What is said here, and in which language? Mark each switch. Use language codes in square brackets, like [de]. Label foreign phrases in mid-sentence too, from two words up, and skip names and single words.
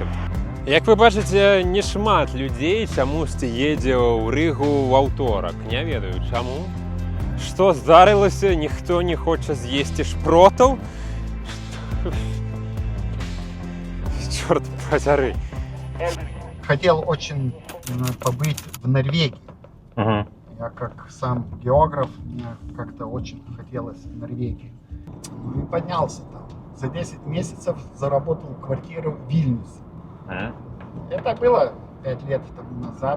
[be] Як вы бачыце, не шмат людзей чамусьці едзе ў Рыгу ў аўторак. Не ведаю, чаму. Што здарылася, ніхто не хоча з'есці шпротаў? Чёрт позяры. [ru] Хотел очень побыть в Норвегии. Я как сам географ, мне как-то очень хотелось в Норвегии. Ну и поднялся там. За 10 месяцев заработал квартиру в Вильнюсе. Это было 5 лет тому назад.